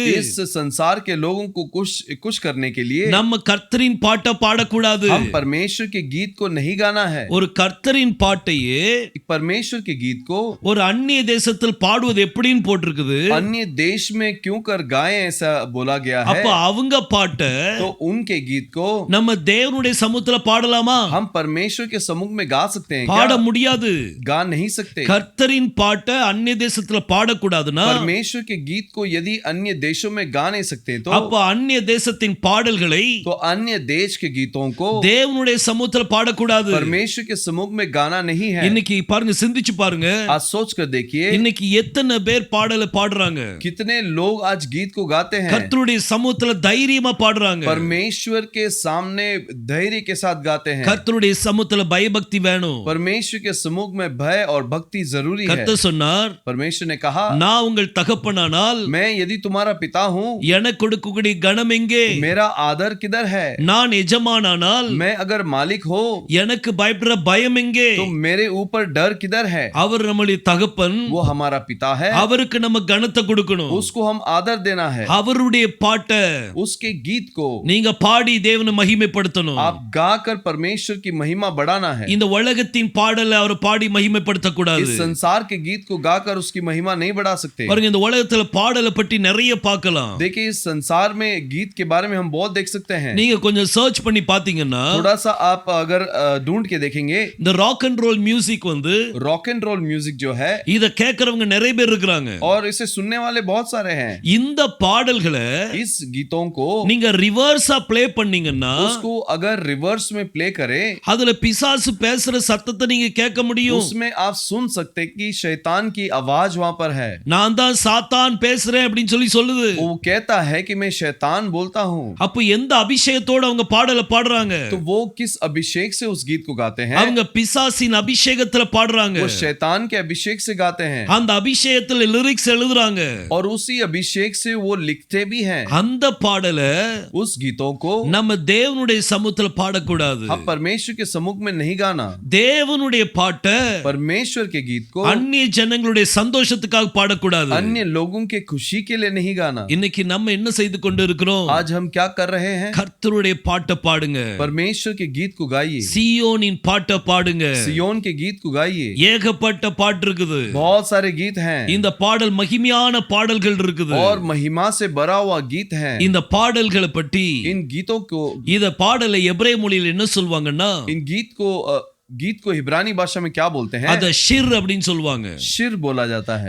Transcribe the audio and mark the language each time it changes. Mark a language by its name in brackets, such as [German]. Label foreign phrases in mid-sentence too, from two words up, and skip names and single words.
[Hindi] इस संसार के लोगों को खुश करने के लिए [Tamil] நம்ம கர்த்தரின் பாட்டை பாடக்கூடாது. [Hindi] हम परमेश्वर के गीत को नहीं गाना है। [Tamil] ஒரு கர்த்தரின் பாட்டையே [Hindi] परमेश्वर के गीत को [Tamil] ஒரு அந்நிய தேசத்தில் பாடுவது எப்படின்னு போட்டிருக்குது. [Hindi] अन्य देश में क्यों कर गाएं ऐसा बोला गया है। [Tamil] அப்ப அவங்க பாட்டை [Hindi] तो उनके गीत को [Tamil] நம்ம தேவனுடைய சமூகத்துல பாடலாமா? [Hindi] हम परमेश्वर के सम्मुख में गा सकते हैं [Tamil] பாட [Hindi] क्या? [Tamil] முடியாது. [Hindi] गा नहीं सकते। [Tamil] கர்த்தரின் பாட்டை அந்நிய தேசத்துல பாடக்கூடாதுன்னா [Hindi] परमेश्वर के गीत को यदि अन्य देशों में गा नहीं सकते तो [Tamil] அப்ப அந்நிய தேசத்தின் பாடல்களை [Hindi] तो अन्य देश के गीतों को [Tamil] தேவனுடைய சமூகத்துல பாடக்கூடாது. [Hindi] परमेश्वर के सम्मुख में गाना नहीं है। [Tamil] இன்னைக்கு பாருங்க, சிந்திச்சு பாருங்க, [Hindi] आज सोच कर देखिए [Tamil] இன்னைக்கு எத்தனை பேர் பாடலை பாடுறாங்க. [Hindi] कितने लोग आज गीत को गाते हैं। [Tamil] கர்த்தருடைய சமூகத்துல தைரியமா பாடுறாங்க. [Hindi] परमेश्वर के सामने धैर्य के साथ गाते हैं। [Tamil] கர்த்தருடைய சமூகத்துல பயபக்தி வேணும். [Hindi] परमेश्वर के सम्मुख में भय और भक्ति जरूरी है। [Tamil] கர்த்தர் சொன்னார், [Hindi] परमेश्वर ने कहा, [Tamil] நான் உங்கள் தகப்பனானால் [Hindi] मैं यदि तुम्हारा पिता हूँ, [Tamil] எனக்கு கொடுக்கக்கூடிய கனம் எங்கே? [Hindi] मेरा आदर किधर है? [Tamil] நான் எஜமானானால் [Hindi] मैं अगर मालिक हो, [Tamil] எனக்கு பயப்படுற பயம் எங்கே? [Hindi] तो मेरे ऊपर डर किधर है? [Tamil] அவர் நம்முடைய தகப்பன், [Hindi] वो हमारा पिता है, [Tamil] அவருக்கு நம்ம கனத்தை கொடுக்கணும். [Hindi] उसको हम आदर देना है। [Tamil] அவருடைய பாட்டை [Hindi] उसके गीत को [Tamil] நீங்க பாடி தேவனை மகிமைப்படுத்தணும். [Hindi] आप गाकर परमेश्वर की महिमा बढ़ाना है। [Tamil] இந்த உலகத்தின் பாடலை அவர் பாடி மகிமைப்படுத்த கூடாது. [Hindi] इस संसार के गीत को गाकर उसकी महिमा नहीं बढ़ा सकते। [Tamil] பாருங்க, இந்த உலகத்துல பாடலை பற்றி நிறைய பார்க்கலாம். [Hindi] देखिए, इस संसार में गीत के बारे में हम बहुत देख सकते हैं। [Tamil] நீங்க கொஞ்சம் சர்ச் பண்ணி பாத்தீங்கன்னா, [Hindi] थोड़ा सा आप अगर ढूंढ के देखेंगे, [Tamil] இந்த [English] rock and roll music [Tamil] வந்து [English] rock and roll music [Hindi] जो है, [Tamil] இத கேட்கறவங்க நிறைய பேர் இருக்காங்க. [Hindi] और इसे सुनने वाले बहुत सारे हैं। [Tamil] இந்த பாடல்களை [Hindi] इस गीतों को [Tamil] நீங்க ரிவர்ஸா ப்ளே பண்ணீங்கன்னா, [Hindi] उसको अगर रिवर्स में प्ले करें, [Tamil] அதுல பிசாசு பேசுற சத்தத்தை நீங்க கேட்க முடியும். [Hindi] उसमें आप सुन सकते कि शैतान की आवाज वहां पर है। [Tamil] நான் தான் சாத்தான் பேசுறேன் அப்படின்னு சொல்லி சொல்லுது. [Hindi] वो कहता है कि मैं शैतान बोलता हूँ। [Tamil] அப்ப எந்த அபிஷேகத்தோட அவங்க பாடலை பாடுறாங்க? [Hindi] तो वो किस अभिषेक से उस गीत को गाते हैं? [Tamil] அவங்க பிசாசின் அபிஷேகத்துல பாடுறாங்க. [Hindi] वो शैतान के अभिषेक से गाते हैं, [Tamil] அந்த அபிஷேகத்துல லிரிக்ஸ் எழுதுறாங்க. [Hindi] और उसी अभिषेक से वो लिखते भी हैं। [Tamil] அந்த பாடலை [Hindi] उस गीतों को [Tamil] நம்ம தேவனுடைய சமூகத்துல பாடக்கூடாது. [Hindi] हम परमेश्वर के सम्मुख में नहीं गाना। [Tamil] தேவனுடைய பாட்டை [Hindi] परमेश्वर के गीत को [Tamil] அந்நிய ஜனங்களுடைய சந்தோஷத்துக்காக பாடக்கூடாது. [Hindi] अन्य लोगों के खुशी के लिए नहीं गाना। [Tamil] இன்னைக்கு நம்ம என்ன செய்து கொண்டு இருக்கிறோம்? [Hindi] आज हम क्या कर रहे हैं? [Tamil] கர்த்தருடைய பாட்டை பாடுங்க. [Hindi] परमेश्वर के गीत को गाइए, [Tamil] சீயோனின் பாட்டை பாடுங்க. [Hindi] सियोन के गीत को गाइए। [Tamil] ஏகப்பட்ட பாட்டு இருக்குது. [Hindi] बहुत सारे गीत हैं, [Tamil] இந்த பாடல் மகிமையான பாடல்கள் இருக்குது. [Hindi] और महिमा से भरा हुआ गीत है। [Tamil] இந்த பாடல்களை பற்றி, [Hindi] इन गीतों को, [Tamil] இத பாடலை எபிரேய மொழியில் என்ன சொல்வாங்கன்னா, [Hindi] इन गीत को इब्रानी भाषा में क्या बोलते हैं? [Tamil] அத ஷிர் அப்படின்னு சொல்வாங்க. [Hindi] शिर बोला जाता है।